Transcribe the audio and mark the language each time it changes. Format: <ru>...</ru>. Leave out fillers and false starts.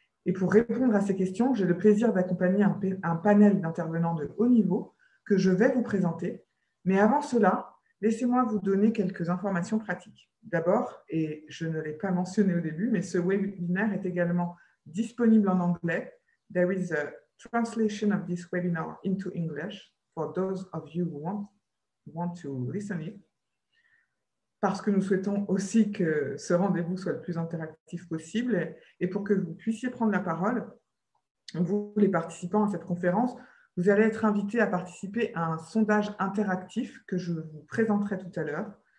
<fr>Et pour répondre à ces questions, j'ai le plaisir d'accompagner un panel d'intervenants de haut niveau que je vais vous présenter. Mais avant cela, laissez-moi vous donner quelques informations pratiques. D'abord, et je ne l'ai pas mentionné au début, mais ce webinaire est également disponible en anglais.</fr> <en>There is a translation of this webinar into English for those of you who want to listen it.</en> <fr>Parce que nous souhaitons aussi que ce rendez-vous soit le plus interactif possible et pour que vous puissiez prendre la parole, vous, les participants à cette conférence, vous allez être invités à participer à un sondage interactif que je vous présenterai tout à l'heure.</fr>